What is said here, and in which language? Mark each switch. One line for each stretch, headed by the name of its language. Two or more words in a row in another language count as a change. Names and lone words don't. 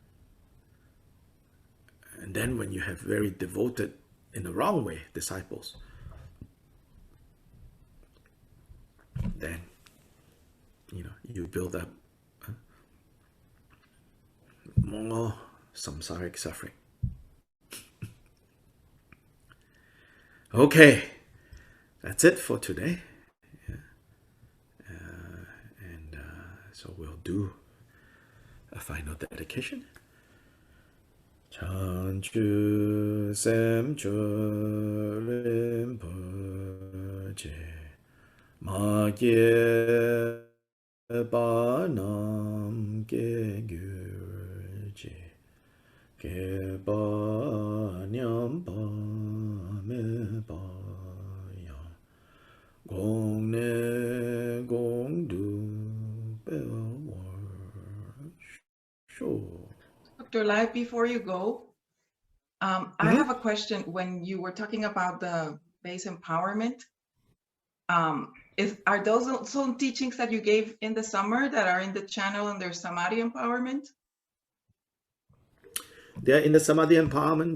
English: And then when you have very devoted, in the wrong way, disciples, then you build up more samsaric suffering. Okay, that's it for today. So we'll do a final dedication.
Tibetan: བྱང་ཆུབ་སེམས་མཆོག་རིན་པོ་ཆེ་ མ་སྐྱེས་པ་རྣམས་སྐྱེ་གྱུར་ཅིག་ སྐྱེས་པ་ཉམས་པ་མེད་པ་ཡང་ གོང་ནས་གོང་དུ
English: Dr. Lai, before you go, I have a question. When you were talking about the base empowerment, are those also teachings that you gave in the summer that are in the channel under Samadhi empowerment? They are in the Samadhi empowerment.